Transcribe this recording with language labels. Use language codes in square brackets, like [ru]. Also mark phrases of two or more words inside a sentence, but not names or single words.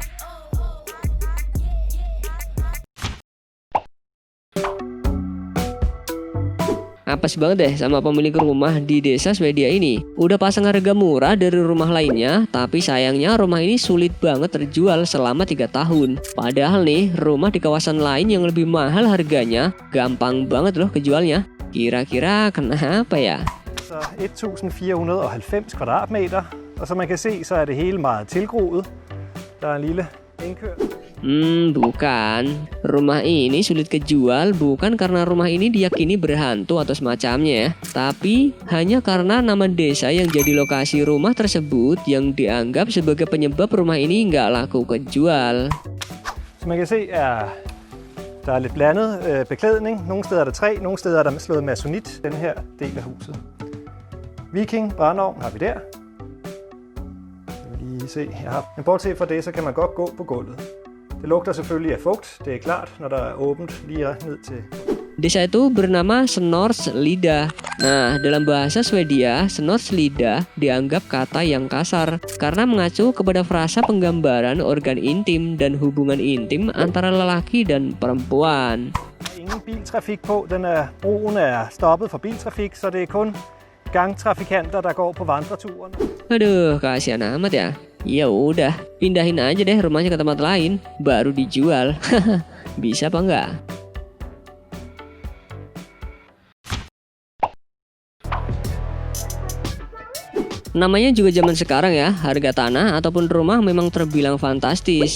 [id] Apes banget deh sama pemilik rumah di desa Swedia ini. Udah pasang harga murah dari rumah lainnya, tapi sayangnya rumah ini sulit banget terjual selama 3 tahun. Padahal nih, rumah di kawasan lain yang lebih mahal harganya, gampang banget loh kejualnya. Kira-kira kenapa ya? [da] Så 1490 kvadratmeter, og som man kan se, så er det hele meget tilgroet. Der er en lille indkør. [id] Bukan. Rumah ini sulit kejual bukan karena rumah ini diyakini berhantu atau semacamnya ya, tapi hanya karena nama desa yang jadi lokasi rumah tersebut yang dianggap sebagai penyebab rumah ini nggak laku kejual. [da] Som man kan se, der er lidt blandet beklædning. Nogle steder er der træ, nogle steder er der slået masonit, den her del af huset. Viking brændeovn har vi der. Jeg vil lige se her. Men bortset fra det, så kan man godt gå på gulvet. Det lugter selvfølgelig af fugt, det er klart, når der er åbent lige ned til [id] Desa itu bernama Snorslida. Nah, dalam bahasa Swedia, Snorslida dianggap kata yang kasar karena mengacu kepada frasa penggambaran organ intim dan hubungan intim antara lelaki dan perempuan. [da] Ingen biltrafik på. Broen er stoppet for biltrafik, så det er kun gangtrafikanter, der går på vandreturen. [id] Aduh, kasihan amat ya. Ya udah, pindahin aja deh rumahnya ke tempat lain, baru dijual. Bisa apa enggak? Namanya juga zaman sekarang ya, harga tanah ataupun rumah memang terbilang fantastis.